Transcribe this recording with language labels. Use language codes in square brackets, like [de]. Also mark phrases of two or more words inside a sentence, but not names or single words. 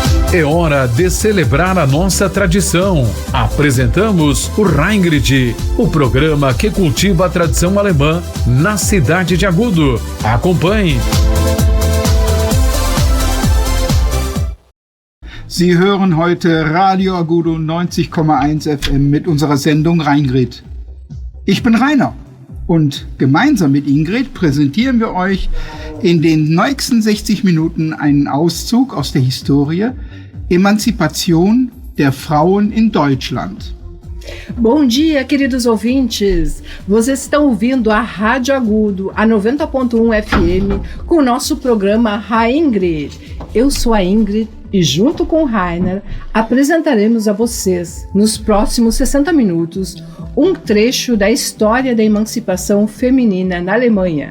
[pt] É hora de celebrar a nossa tradição. Apresentamos o Reingrid, o programa que cultiva a tradição alemã na cidade de Agudo. Acompanhe. [de] Sie hören heute Radio Agudo 90,1 FM mit unserer Sendung Reingrid. Ich bin Rainer und gemeinsam mit Ingrid präsentieren wir euch in den nächsten 60 Minuten einen Auszug aus der Historie Emancipação der Frauen in Deutschland. [pt] Bom dia, queridos ouvintes! Vocês estão ouvindo a Rádio Agudo, a 90.1 FM, com o nosso programa Reingrid. Eu sou a Ingrid e, junto com o Rainer, apresentaremos a vocês, nos próximos 60 minutos, um trecho da história da emancipação feminina na Alemanha.